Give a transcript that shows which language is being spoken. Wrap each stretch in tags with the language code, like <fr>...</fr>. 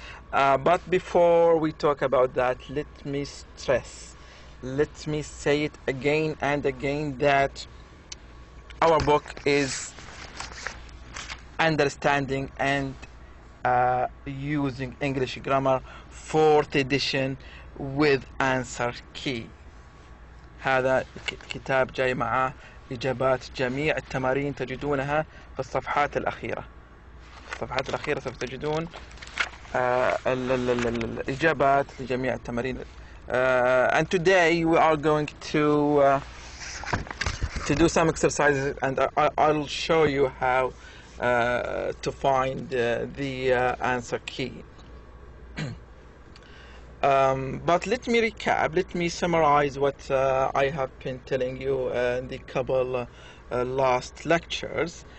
<en>But before we talk about that, let me stress, let me say it again and again that our book is Understanding and using English grammar 4th edition with answer key.</en> <ar>هذا كتاب جامعة إجابات جميع التمارين تجدونها في الصفحات الأخيرة. في الصفحات الأخيرة سوف تجدون الإجابات لجميع التمارين.</ar> <en>And today we are going to do some exercises, and I'll show you how to find the answer key. But let me recap, let me summarize what I have been telling you in the couple last lectures.</en>